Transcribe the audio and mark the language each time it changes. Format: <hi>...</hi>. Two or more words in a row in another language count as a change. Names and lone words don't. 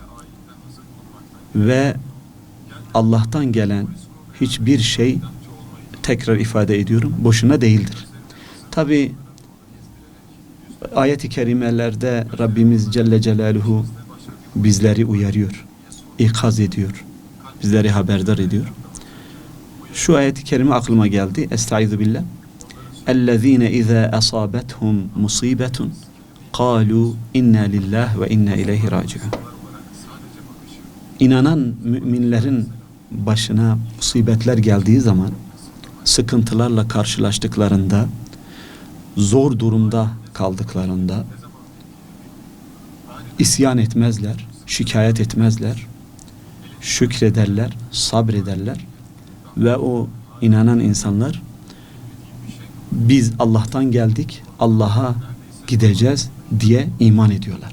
<tr>Ve Allah'tan gelen hiçbir şey, tekrar ifade ediyorum, boşuna değildir. Tabi ayet-i kerimelerde Rabbimiz</tr> <ar>جل جلاله</ar> <tr>bizleri uyarıyor, ikaz ediyor, bizleri haberdar ediyor. Şu ayet-i kerime aklıma geldi.</tr> <ar>أستعيذ بالله. اَلَّذ۪ينَ اِذَا أَصَابَتْهُمْ مُصِيبَةٌ قَالُوا اِنَّا لِلّٰهِ وَاِنَّا اِلَيْهِ رَاجِعُونَ.</ar> <tr>İnanan müminlerin başına musibetler geldiği zaman, sıkıntılarla karşılaştıklarında, zor durumda kaldıklarında isyan etmezler, şikayet etmezler, şükrederler, sabrederler ve o inanan insanlar biz Allah'tan geldik, Allah'a gideceğiz diye iman ediyorlar.</tr>